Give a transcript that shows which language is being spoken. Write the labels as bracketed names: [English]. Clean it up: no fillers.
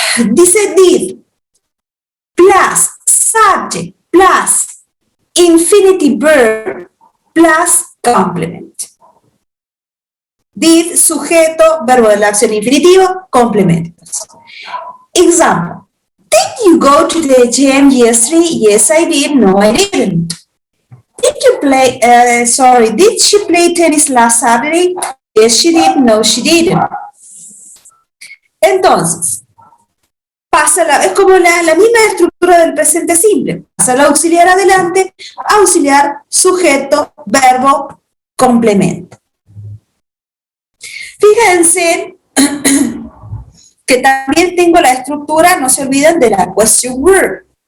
[Spanish] Dice [English] did plus subject plus infinitive verb plus complement. [Spanish] Did, sujeto, verbo de la acción infinitivo, complementos. [English] Example. Did you go to the gym yesterday? Yes, I did. No, I didn't. Did she play tennis last Saturday? Yes, she did. No, she didn't. [Spanish] Entonces, es como la misma estructura del presente simple. Pasa el auxiliar adelante, auxiliar, sujeto, verbo, complemento. Fíjense que también tengo la estructura, no se olviden de la question word.